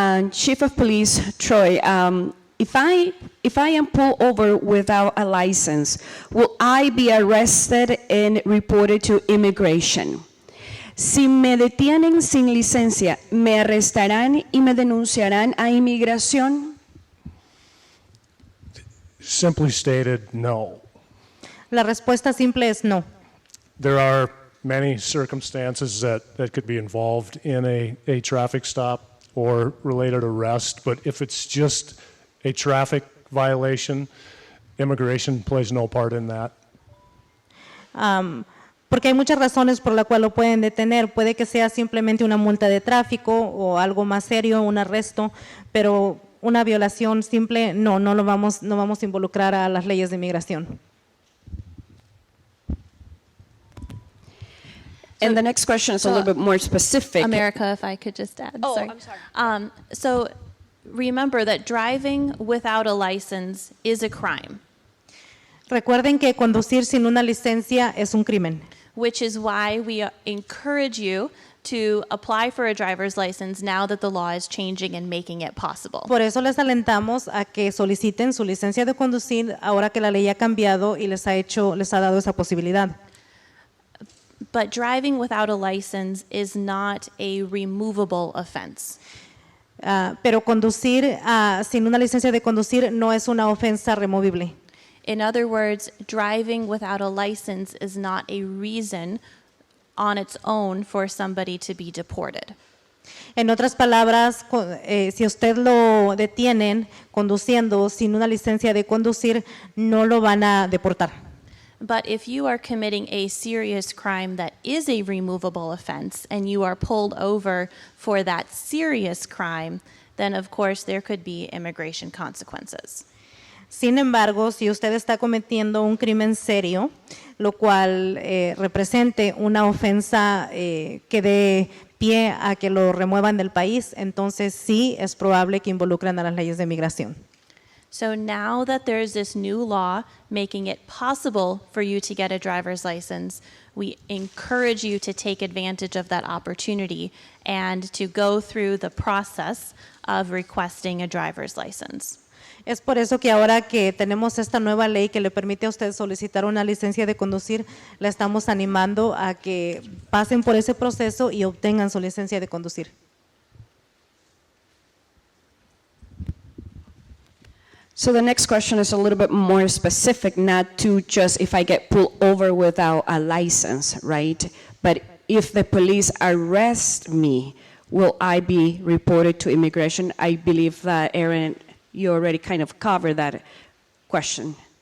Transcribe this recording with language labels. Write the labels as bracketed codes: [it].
[en] Chief of Police Troy, if I am pulled over without a license, will I be arrested and reported to immigration? [es] Si me detienen sin licencia, ¿me arrestarán y me denunciarán a inmigración? [en] Simply stated, no. [es] La respuesta simple es no. [en] There are many circumstances that could be involved in a traffic stop or related arrest, but if it's just a traffic violation, immigration plays no part in that. [es] Porque hay muchas razones por las cuales lo pueden detener. Puede que sea simplemente una multa de tráfico o algo más serio, un arresto, pero una violación simple, no vamos a involucrar a las leyes de inmigración. [en] And the next question is a little bit more specific. America, if I could just add. Oh, sorry. I'm sorry. So remember that driving without a license is a crime. [es] Recuerden que conducir sin una licencia es un crimen. [en] Which is why we encourage you to apply for a driver's license now that the law is changing and making it possible. [es] Por eso les alentamos a que soliciten su licencia de conducir ahora que la ley ha cambiado y les ha dado esa posibilidad. [en] But driving without a license is not a removable offense. [es] Pero conducir sin una licencia de conducir no es una ofensa removible. [en] In other words, driving without a license is not a reason on its own for somebody to be deported. [es] En otras palabras, si usted lo detienen conduciendo sin una licencia de conducir, no lo van a deportar. [en] But if you are committing a serious crime that is a removable offense and you are pulled over for that serious crime, then of course there could be immigration consequences. [es] Sin embargo, si usted está cometiendo un crimen serio, lo cual represente una ofensa que dé pie a que lo remuevan del país, entonces sí es probable que involucren a las leyes de migración. [en] So now that there's this new law making it possible for you to get a driver's license, we encourage you to take advantage of that opportunity and to go through the process of requesting a driver's license. [es] Es por eso que ahora que tenemos esta nueva ley que le permite a usted solicitar una licencia de conducir, le estamos animando a que pasen por ese proceso y obtengan su licencia de conducir. [en] So the next question is a little bit more specific, not to just if I get pulled over without a license, right? But if the police arrest me, will I be reported to immigration? I believe that, Aaron, you already kind of covered that question.